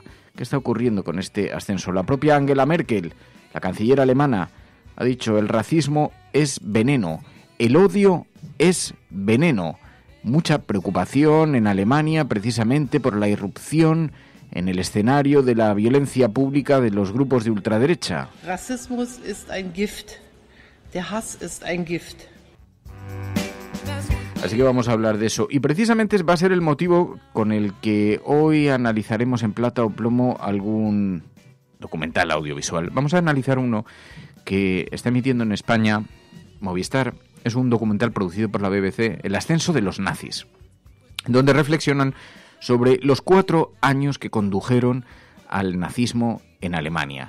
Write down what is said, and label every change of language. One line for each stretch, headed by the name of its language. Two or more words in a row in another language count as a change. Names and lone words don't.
Spanish: ¿Qué está ocurriendo con este ascenso? La propia Angela Merkel, la canciller alemana, ha dicho: el racismo es veneno, el odio es veneno. Mucha preocupación en Alemania precisamente por la irrupción en el escenario de la violencia pública de los grupos de ultraderecha.
German: Rassismus ist ein Gift. Der Hass ist ein Gift.
Spanish: Así que vamos a hablar de eso. Y precisamente va a ser el motivo con el que hoy analizaremos en plata o plomo algún documental audiovisual. Vamos a analizar uno que está emitiendo en España Movistar. Es un documental producido por la BBC, El ascenso de los nazis, donde reflexionan sobre los 4 años que condujeron al nazismo en Alemania.